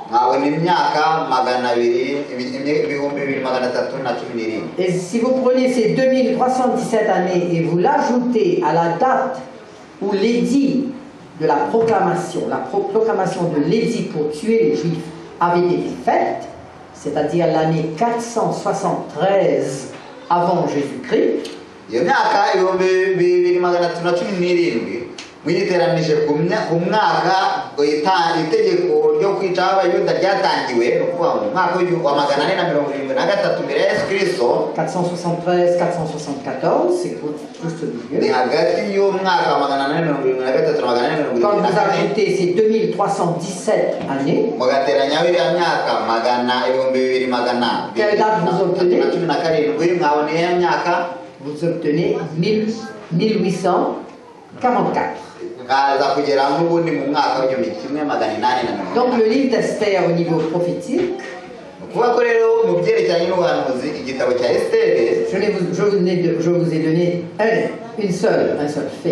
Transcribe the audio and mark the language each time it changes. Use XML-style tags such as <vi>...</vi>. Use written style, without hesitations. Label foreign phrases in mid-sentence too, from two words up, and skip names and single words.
<fr>Et si vous prenez ces 2317 années et vous l'ajoutez à la date où l'édit de la proclamation de l'édit pour tuer les Juifs avait été faite, c'est-à-dire l'année 473 avant Jésus-Christ,</fr> <rn>mwiteranije ku mwaka itegeko ryo kwica abayuda ryatangiwe no kuvuga mu mwaka wa 473 mbere ya Yesu Kristo. 473 474,</rn> <fr>c'est tout ce milieu.</fr> <rn>Ni hagati y'umwaka wa 473</rn> <fr>quand vous ajoutez ces 2317 années,</fr> <rn>mugateranya biriya myaka 2200</rn> <fr>quelle date vous obtenez? Vous obtenez 1844. Donc le livre d'Esther au niveau prophétique, je vous ai donné un seul fait.</fr>